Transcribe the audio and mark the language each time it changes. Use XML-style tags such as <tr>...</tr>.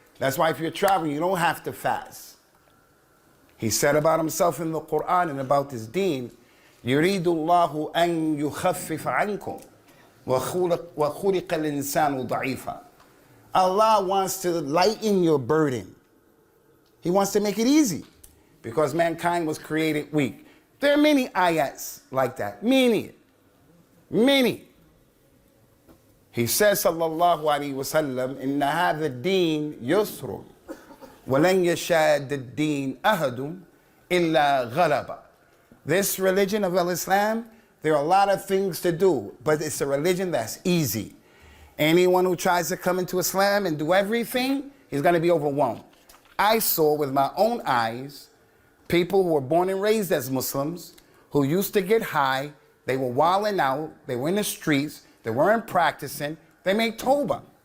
<en>That's why if you're traveling, you don't have to fast. He said about Himself in the Quran and about His deen,</en> <ar>يُرِيدُ اللَّهُ أَن يُخَفِّفَ عَنْكُمْ وَخُلِقَ الْإِنسَانُ ضَعِيفًا.</ar> <en>Allah wants to lighten your burden. He wants to make it easy because mankind was created weak. There are many ayats like that. Many. He says,</en> <ar>sallallahu alayhi wa sallam, إِنَّ هَذَا الدِّينَ يُسْرٌ وَلَنْ يَشَادَ الدِّينَ أَهَدٌ إِلَّا غَلَبَ.</ar> <en>This religion of Islam, there are a lot of things to do, but it's a religion that's easy. Anyone who tries to come into Islam and do everything, he's going to be overwhelmed. I saw with my own eyes people who were born and raised as Muslims who used to get high, they were wilding out, they were in the streets, they weren't practicing, they made tawbah.</en>